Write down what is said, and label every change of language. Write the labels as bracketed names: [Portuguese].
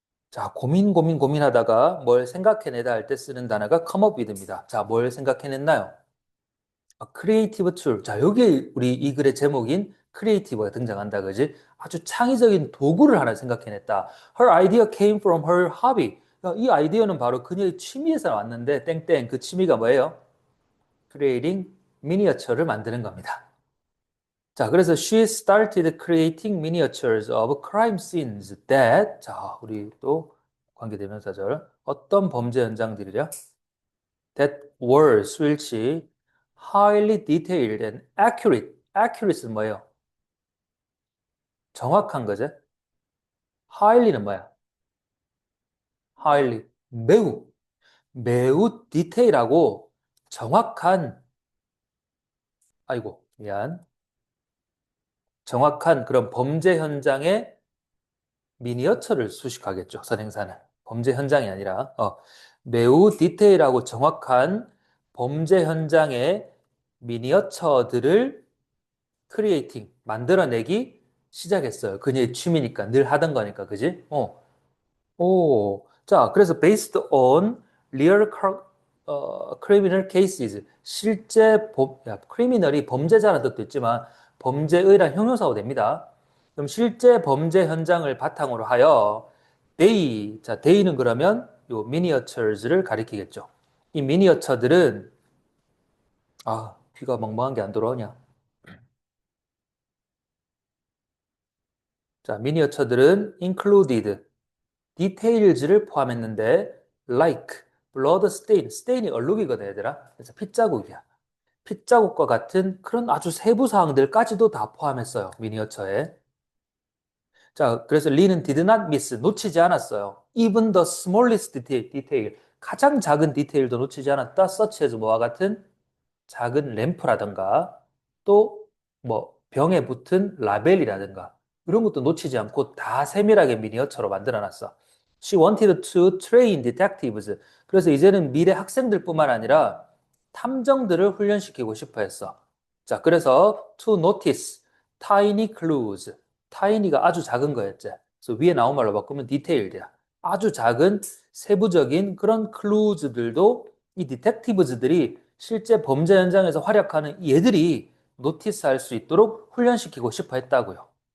[Korean] 자, 고민하다가 뭘 생각해내다 할 때 쓰는 단어가 come up with입니다. 자, 뭘 생각해냈나요? 크리에이티브 툴. 자, 여기 우리 이 글의 제목인 크리에이티브가 등장한다, 그지? 아주 창의적인 도구를 하나 생각해냈다. [English] Her idea came from her hobby. [Korean] 이 아이디어는 바로 그녀의 취미에서 왔는데, 땡땡. 그 취미가 뭐예요? Creating 미니어처를 만드는 겁니다. 자, 그래서 [English] she started creating miniatures of crime scenes that, [Korean] 자, 우리 또 관계대명사절. 어떤 범죄 현장들이랴? [English] that were 수일치 highly detailed and accurate. [Korean] accurate는 뭐예요? 정확한 거죠. highly는 뭐야? highly 매우 디테일하고 정확한 아이고 미안 정확한 그런 범죄 현장의 미니어처를 수식하겠죠. 선행사는 범죄 현장이 아니라 매우 디테일하고 정확한 범죄 현장의 미니어처들을 크리에이팅, 만들어내기 시작했어요. 그녀의 취미니까, 늘 하던 거니까, 그지? 오, 자, 그래서 [English] based on real criminal cases. [Korean] 실제 criminal이 범죄자라는 뜻도 있지만 범죄의란 형용사가 됩니다. 그럼 실제 범죄 현장을 바탕으로 하여 they는 그러면 요 miniatures를 가리키겠죠. 이 미니어처들은 귀가 멍멍한 게 안 들어오냐? 자, 미니어처들은 [English] included details [Korean] 를 포함했는데 [English] like blood stain [Korean] 이 얼룩이거든 얘들아. 그래서 핏자국이야. 핏자국과 같은 그런 아주 세부 사항들까지도 다 포함했어요. 미니어처에. 자, 그래서 리는 [English] did not miss [Korean] 놓치지 않았어요. [English] even the smallest detail [Korean] 가장 작은 디테일도 놓치지 않았다. such as 뭐와 같은 작은 램프라든가 또 뭐 병에 붙은 라벨이라든가 이런 것도 놓치지 않고 다 세밀하게 미니어처로 만들어 놨어. [English] She wanted to train detectives. [Korean] 그래서 이제는 미래 학생들뿐만 아니라 탐정들을 훈련시키고 싶어 했어. 자, 그래서 [English] to notice tiny clues. [Korean] tiny가 아주 작은 거였지. 그래서 위에 나온 말로 바꾸면 detail이야. 아주 작은 세부적인 그런 clues들도 이 디텍티브즈들이 실제 범죄 현장에서 활약하는 얘들이 노티스할 수 있도록 훈련시키고 싶어 했다고요.